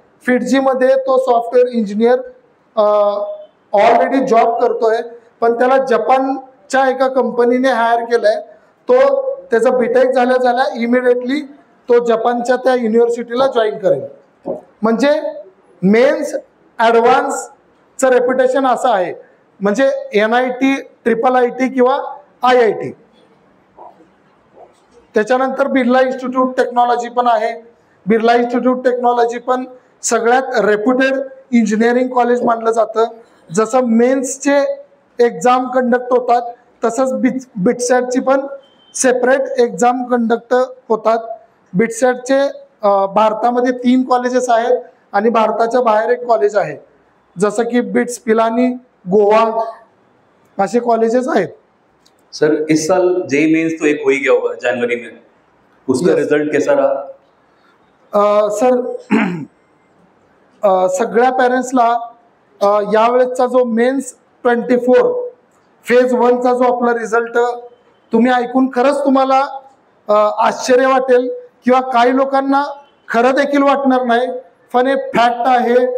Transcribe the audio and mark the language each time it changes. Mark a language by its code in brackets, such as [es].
[mr] Fiji मध्ये तो software engineer already job करतोय, पण त्याला जपानच्या एका कंपनीने हायर केलंय. तो त्याचा बीटेक झाल्या इमिडिएटली तो जपानच्या त्या युनिव्हर्सिटीला जॉईन करेल. म्हणजे मेन्स ॲडव्हान्सचं रेप्युटेशन असं आहे. म्हणजे NIT, IIT किंवा IIT. त्याच्यानंतर बिर्ला इन्स्टिट्यूट टेक्नॉलॉजी पण आहे. बिर्ला इन्स्टिट्यूट टेक्नॉलॉजी पण सगळ्यात रेप्युटेड इंजिनिअरिंग कॉलेज मानलं जातं. जसं मेन्सचे एक्झाम कंडक्ट होतात तसंच बिटसॅटची पण सेपरेट एक्झाम कंडक्ट होतात. बिटसॅटचे भारतामध्ये 3 कॉलेजेस आहेत आणि भारताच्या बाहेर एक कॉलेज आहे, जसं की बिट्स पिलानी, गोवा ऐसे कॉलेजेस आहेत. [hi] सर इस साल जेईई मेंस तो एक हो ही गया होगा जनवरी में, उसका रिजल्ट कैसा रहा? [mr] सर सगळ्या पेरेंट्सला यावेळेसचा जो मेन्स 24 फेज 1चा जो आपला रिझल्ट तुम्ही ऐकून खरंच तुम्हाला आश्चर्य वाटेल किंवा काही लोकांना खरं देखील वाटणार नाही, पण हे फॅक्ट आहे.